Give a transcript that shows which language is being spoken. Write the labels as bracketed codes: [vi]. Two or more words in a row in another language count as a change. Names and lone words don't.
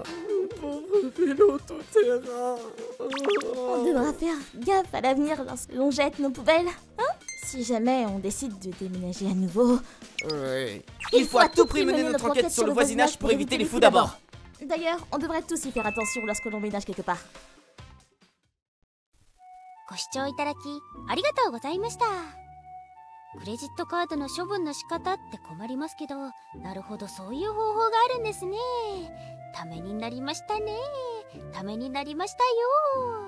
[fr] Pauvre vélo tout-terrain. On devra faire gaffe à l'avenir lorsque l'on jette nos poubelles, hein? Si jamais on décide de déménager à nouveau... Oui. Il faut à tout prix mener notre enquête sur le voisinage pour éviter les fous d'abord. D'ailleurs, on devrait tous y faire attention lorsque l'on ménage quelque part. [ja] ご視聴いただきありがとうございました。クレジットカードの処分の仕方って困りますけど、なるほどそういう方法があるんですね。ためになりましたね。ためになりましたよ。